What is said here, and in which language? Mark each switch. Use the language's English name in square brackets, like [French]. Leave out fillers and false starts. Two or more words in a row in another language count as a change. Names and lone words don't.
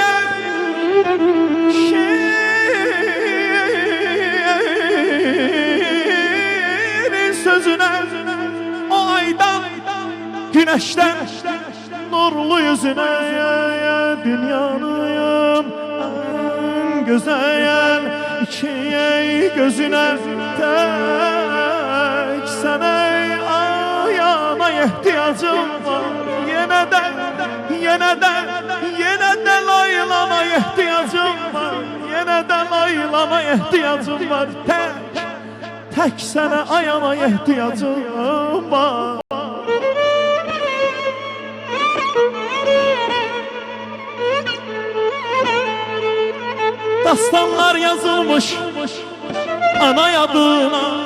[Turkish] şiirin sözüne, o aydan, güneşten, nurlu yüzüne, dünyanın en güzel iki gözüne, tek sene ayağına ihtiyacım var. [Azerbaijani] Yenə də laylana ehtiyacım var, yenə də laylana ehtiyacım var. Tək sənə ayana ehtiyacım var. Dastanlar yazılmış ana adına,